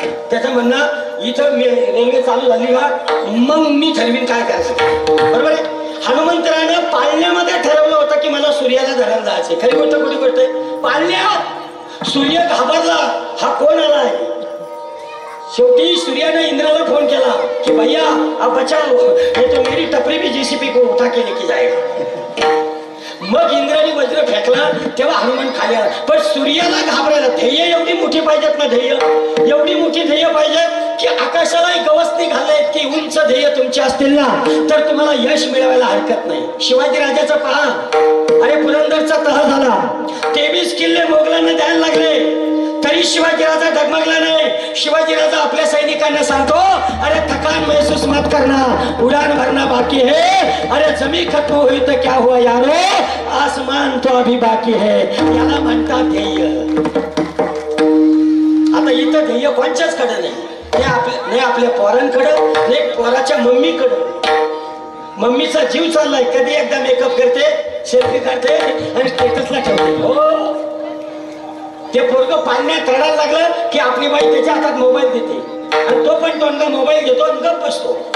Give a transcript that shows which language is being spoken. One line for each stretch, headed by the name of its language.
Marathi: त्याचं म्हणणं इथं रेल्वे चालू झाली का मग मी ठरवीन काय करायचं. बरोबर आहे. हनुमंतरानं पाळण्यामध्ये ठरवलं होतं की मला सूर्याला धरायला जायचे. खरी गोष्ट कोणी गोष्ट आहे? पाळण्यात सूर्य घाबरला, हा कोण आलाय? शेवटी सूर्याने इंद्राला फोन केला की
Hindi: भैया अब बचाओ, ये तो मेरी टपरी भी जेसीबी को उठा के लेके जाएगा.
Marathi: मग इंद्राने वज्र फेकलं तेव्हा हनुमान खाली आला. पण सूर्याला घाबरायला ध्येय एवढी मोठी पाहिजेत ना, ध्येय एवढी मोठी ध्येय पाहिजे की आकाशाला गवसणी घालले की उंच ध्येय तुमचे असतील ना तर तुम्हाला यश मिळवायला हरकत नाही. शिवाजी राजाचा पहा, अरे पुरंदरचा तह झाला, 23 किल्ले मोगलांना द्यायला लागले तरी शिवाजी राजा डगमगला नाही. शिवाजी राजा आपल्या सैनिकांना सांगतो,
Hindi: अरे थकान महसूस मत करना, उड़ान भरना बाकी है, अरे जमी खत्म हुई तो क्या हुआ यारो, आसमान तो अभी बाकी है.
Marathi: याला म्हणतात ध्येय. आता इथं ध्येय कोणच्याच कडे नाही आपल्या पोरांकडं, नाही पोराच्या मम्मीकडं. मम्मीचा जीव चाललाय, कधी एकदा मेकअप करते, सेल्फी काढते आणि स्टेटसला ठेवते. हो, ते पोरगं पाळण्यात रडायला लागलं की आपली बाई त्याच्या हातात मोबाईल देते आणि तो पण तोंडा मोबाईल घेतो आणि गप्प बसतो.